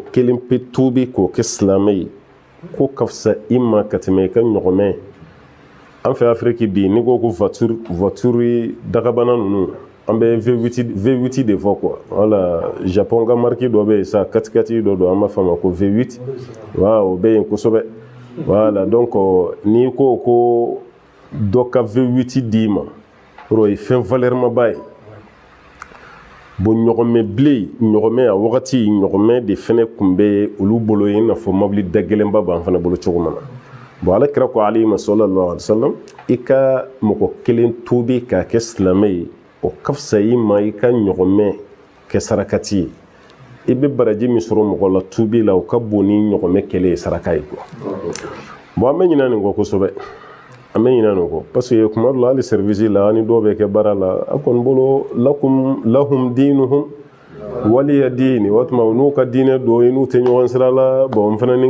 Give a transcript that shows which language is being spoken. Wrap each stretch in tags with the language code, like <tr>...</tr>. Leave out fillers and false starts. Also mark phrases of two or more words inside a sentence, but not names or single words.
<bm>kelen pe tuubi k'o kɛ silamɛ ye ko ka fisa i ma ka tɛmɛ i ka ɲɔgɔmɛ an fɛ Afiriki bi n'i ko ko voiture dagabana ninnu an bɛ V8 de fɔ quoi wala Japon ka marque dɔ bɛ yen sa 4x4 dɔ don an b'a fɔ a ma ko V8 wa o bɛ yen kosɛbɛ</bm> <fr>voilà donc</fr> <bm>n'i ko dɔ ka V8 d'i ma o ye fɛn valeur ma ba ye bon ɲɔgɔmɛ bilen ɲɔgɔmɛ a wagati ɲɔgɔmɛ de fɛnɛ kun bɛ olu bolo i n'a fɔ mobili da gɛlɛnba b'an fana bolo cogo min na bon ala kira ko</bm> <ar>عليه صلى الله عليه وسلم</ar> <bm>i ka mɔgɔ kelen tobi k'a kɛ silamɛ ye o ka fisa i ma i ka ɲɔgɔmɛ kɛ sarakati ye i bɛ baraji min sɔrɔ mɔgɔ la tubi la o ka bon ni ɲɔgɔmɛ kɛlen ye saraka ye quoi bon an bɛ ɲinɛ nin kɔ kosɛbɛ an bɛ ɲinɛ nin kɔ</bm> <fr>parce que</fr> <bm>kuma dɔ la hali service la ani dɔw bɛ kɛ baara la a kɔni bolo</bm> <ar>لهم دينهم ولي ديني</ar> <bm>o tuma n'u ka diinɛ don i n'u tɛ ɲɔgɔn sira la bon n fana ni n</bm>